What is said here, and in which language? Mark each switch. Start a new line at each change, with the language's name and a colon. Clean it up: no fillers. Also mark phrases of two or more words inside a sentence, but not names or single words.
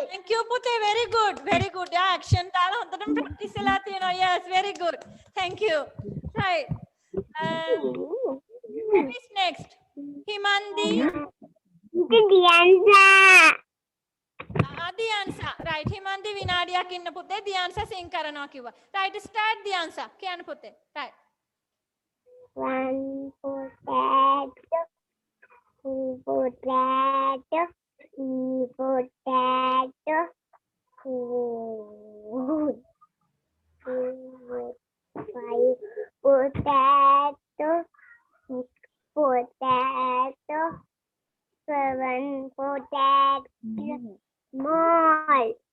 English: Thank you පුතේ. Very good. Very good. Action
Sinhala: දාලා හොඳටම practice වෙලා තියෙනවා.
English: Yes, very good. Thank you. Right. Who is next? Himandi. Diansa. Right.
Sinhala: Himandi විනාඩියක් ඉන්න පුතේ. Diansa sing කරනවා කිව්වා. Right. Start Diansa. කියන්න පුතේ.
English: Right. 1 potato, 2 potato, 3 potato, 4, 5 potato, 6 potato, 7 potato, small.